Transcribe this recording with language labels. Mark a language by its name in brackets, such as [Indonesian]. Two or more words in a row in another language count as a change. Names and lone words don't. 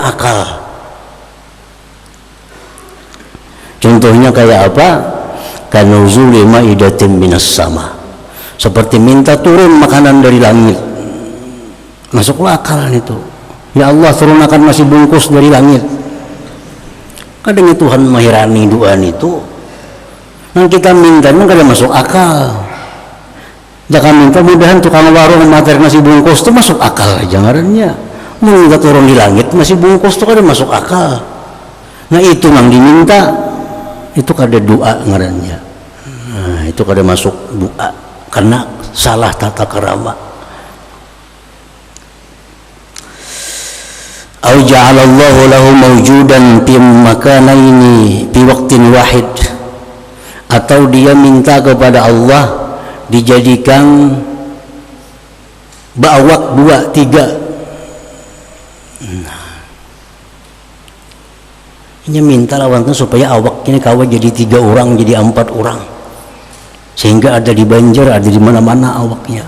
[Banjar] akal. Contohnya kayak apa? [Arabic] Kanuzuli ma'idatin minas sama, [Banjar] seperti minta turun makanan dari langit. Masuklah akal itu. Ya Allah, turunkan nasi bungkus dari langit. Kadang Tuhan mahirani doa itu. Nah kita minta memang kada masuk akal. Jangan minta mudahan tukang warung materi nasi bungkus itu masuk akal aja ngarannya. Minta turun di langit nasi bungkus itu kada masuk akal. Nah itu yang diminta, itu kada doa ngarannya. Nah itu kada masuk doa karena salah tata kerama. [Arabic] Au ja'alallahu lahu mawjudan fi makanaini fi waqtin wahid, [Banjar] atau dia minta kepada Allah dijadikan bawak 2, 3. Nah, ini minta lawan supaya awak ini kawan jadi 3 orang, jadi 4 orang, sehingga ada di Banjar, ada di mana-mana awaknya.